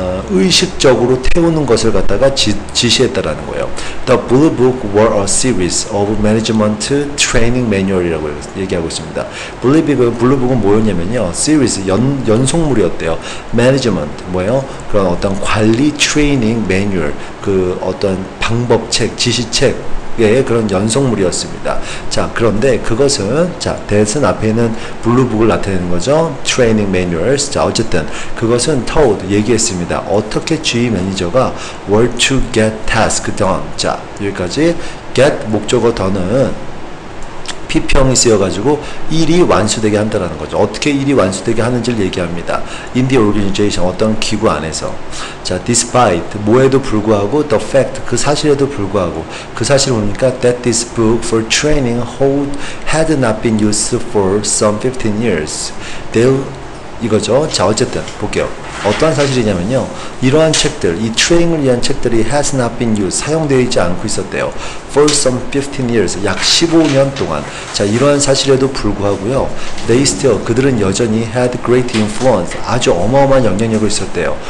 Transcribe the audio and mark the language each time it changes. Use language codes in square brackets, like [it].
[ko] 의식적으로 태우는 것을 갖다가 지시했다라는 거예요. [en] The Blue Book were a series of management training manual이라고 [ko] 얘기하고 있습니다. 블루북은 뭐였냐면요, series 연속물이었대요. management 뭐예요? 그런 어떤 관리 트레이닝 매뉴얼, 그 어떤 방법책, 지시책. 예, 그런 연속물이었습니다. 자, 그런데 그것은, 자, that은 앞에 있는 블루북을 나타내는 거죠. [en] Training Manuals. [ko] 자, 어쨌든 그것은 told, 얘기했습니다. 어떻게 GE 매니저가 [en] were to get task done. [ko] 자, 여기까지 get 목적어 더는 PP형이 쓰여가지고 일이 완수되게 한다라는 거죠. 어떻게 일이 완수되게 하는지를 얘기합니다. [en] In the organization, [ko] 어떤 기구 안에서. [en] 자, despite, [ko] 뭐에도 불구하고, [en] the fact, [ko] 그 사실에도 불구하고, 그 사실을 보니까 [en] that this book for training had not been used for some 15 years. [ko] 이거죠. 자, 어쨌든 볼게요. 어떠한 사실이냐면요, 이러한 책들, 이 트레이닝을 위한 책들이 [en] has not been used, [ko] 사용되어 있지 않고 있었대요. [en] For some 15 years, [ko] 약 15년 동안. 자, 이러한 사실에도 불구하고요, [en] they still, [ko] 그들은 여전히 [en] had great influence, [ko] 아주 어마어마한 영향력을 있었대요.